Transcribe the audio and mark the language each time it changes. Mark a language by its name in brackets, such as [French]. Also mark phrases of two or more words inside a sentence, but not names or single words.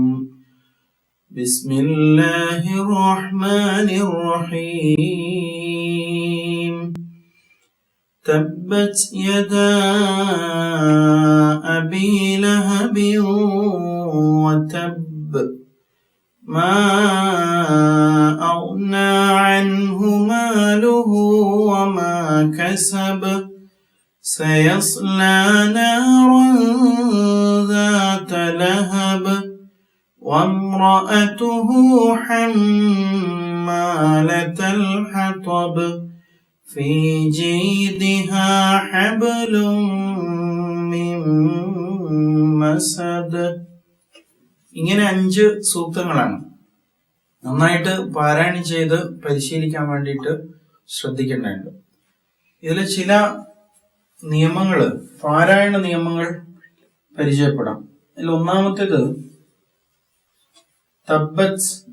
[Arabic] بسم الله الرحمن الرحيم. تبت يدا أبي لهب وتب. ما أغنى عنه ماله كسب سيصلى نارا ذات لهب وامرأته حمالة الحطب في جيدها حبل من مسد. [Malayalam] ഇങ്ങനെ 5 സൂക്തങ്ങളാണ്. നന്നായിട്ട് പാരായണം ചെയ്ത് പരിശീലിക്കാൻ വേണ്ടിയിട്ട് ശ്രദ്ധിക്കേണ്ടതുണ്ട്. ഇതിൽ ചില നിയമങ്ങൾ, പാരായണ നിയമങ്ങൾ പരിചയപ്പെടാം. ഇതിൽ ഒന്നാമത്തേത് തബ്ബത്ത്.